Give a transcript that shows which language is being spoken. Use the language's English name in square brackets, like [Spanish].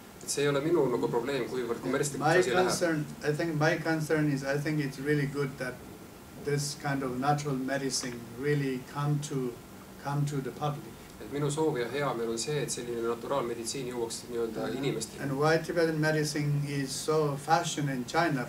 [Estonian] See ei ole minu nagu probleem, kuivõrd kommertslikuks asi läheb. [English] I think my concern is, I think it's really good that this kind of natural medicine really come to the public. [Estonian] Et minu soov ja hea meel on see, et selline naturaalmeditsiin jõuaks nii-öelda inimesteni. [English] And why Tibetan medicine is so fashion in China?